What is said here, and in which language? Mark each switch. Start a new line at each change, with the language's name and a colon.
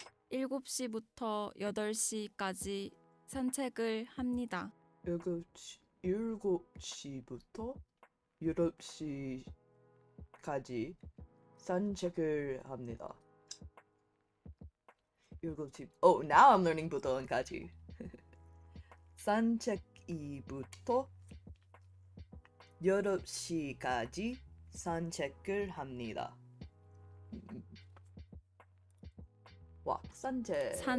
Korean: 7시부터 8시까지 산책을 합니다. 7시부터 8시까지 산책을 합니다. 7시.
English: Oh, now I'm learning 부터 and 까지.
Korean: 산책이부터 8시까지 산책을 합니다. 와, 산책.